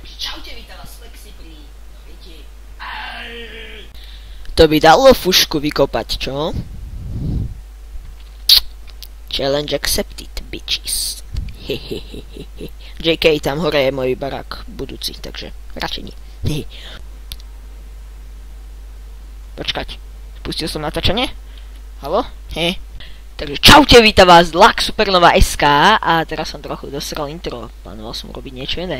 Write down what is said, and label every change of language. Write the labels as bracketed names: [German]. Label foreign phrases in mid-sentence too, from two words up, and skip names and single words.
[Slovak] Čaute, vítam vás Flexi pri... No viete... To by dalo fušku vykopať, čo? [English] Challenge accepted, bitches. Hehehehe. [Slovak] JK, tam hore je môj barák budúci, takže radšej nie. Počkať, spustil som natáčanie? Haló? Takže čaute, vítam vás Lak Supernova SK a teraz som trochu dosral intro, plánoval som robiť niečo iné.